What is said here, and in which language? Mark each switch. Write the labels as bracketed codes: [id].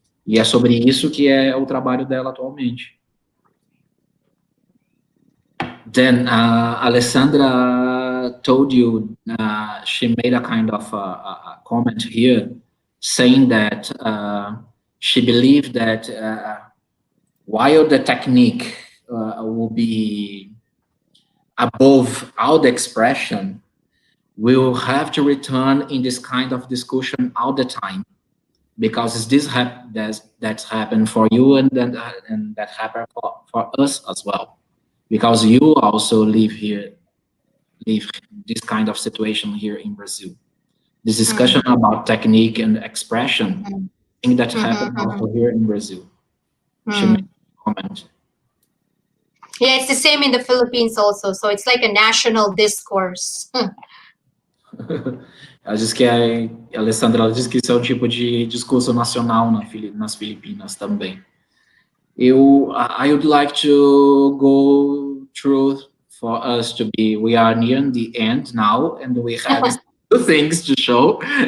[pt] E é sobre isso que é o trabalho dela atualmente. [en] Then Alessandra told you she made a kind of a comment here saying that she believed that while the technique will be above all the expression, we'll have to return in this kind of discussion all the time, because it's this that's happened for you, and that happened for us as well, because you also live this kind of situation here in Brazil. This discussion about technique and expression, I think that happened also here in Brazil. She made a comment. Yeah, it's the same in the Philippines also. So it's like a national discourse. [pt] Ela diz que a Alessandra, ela diz que isso é um tipo de discurso nacional nas Filipinas também. [en] I would like to go through for us to be, we are near the end now, and we have two things to show.